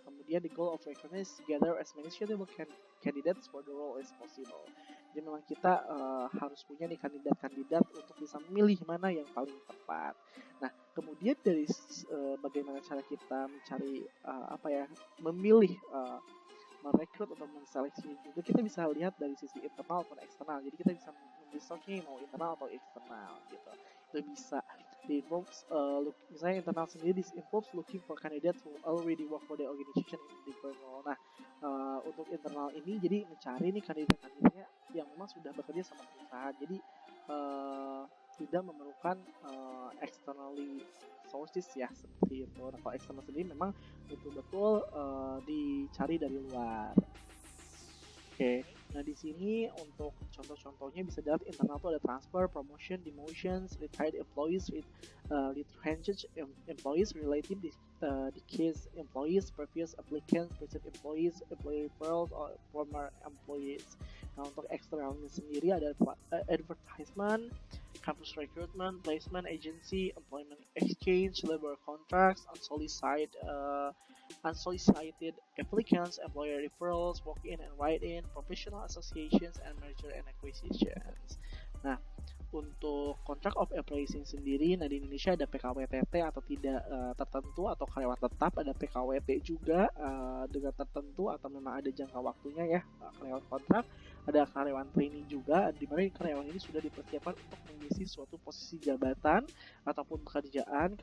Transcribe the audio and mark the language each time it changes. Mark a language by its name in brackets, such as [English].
[English] Kemudian the goal of recruitment is to gather as many suitable candidates for the role as possible. [Indonesian] Jadi memang kita harus punya nih kandidat-kandidat untuk bisa memilih mana yang paling tepat. Nah, kemudian dari bagaimana cara kita mencari memilih merekrut atau menseleksi juga, kita bisa lihat dari sisi internal maupun eksternal. Jadi kita bisa researchnya mau internal atau eksternal gitu. Itu bisa [English] involves [Indonesian] misalnya internal sendiri [English] involves looking for candidates who already work for the organization in the role. [Indonesian] Nah, untuk internal ini jadi mencari nih kandidat-kandidatnya yang memang sudah bekerja sama perusahaan. Jadi tidak memerlukan [English] externally sources [Indonesian] ya, seperti itu. Nah, kalau eksternal sendiri memang betul-betul dicari dari luar. Oke. Nah, di sini untuk contoh-contohnya bisa dilihat internal tuh ada [English] transfer, promotion, demotions, retired employees, retrenched employees, related decreased employees, previous applicants, present employees, employee referrals, or former employees. [Indonesian] Nah, untuk eksternalnya sendiri ada [English] advertisement, campus recruitment, placement agency, employment exchange, labor contracts, unsolicited applicants, employer referrals, walk-in and write-in, professional associations, and merger and acquisitions. [Indonesian] Nah, untuk [English] contract of employees [Indonesian] sendiri, nah di Indonesia ada PKWTT atau tidak tertentu, atau karyawan tetap, ada PKWT juga dengan tertentu atau memang ada jangka waktunya ya, karyawan kontrak, ada karyawan trainee juga, di mana karyawan ini sudah dipersiapkan untuk mengisi suatu posisi jabatan ataupun pekerjaan.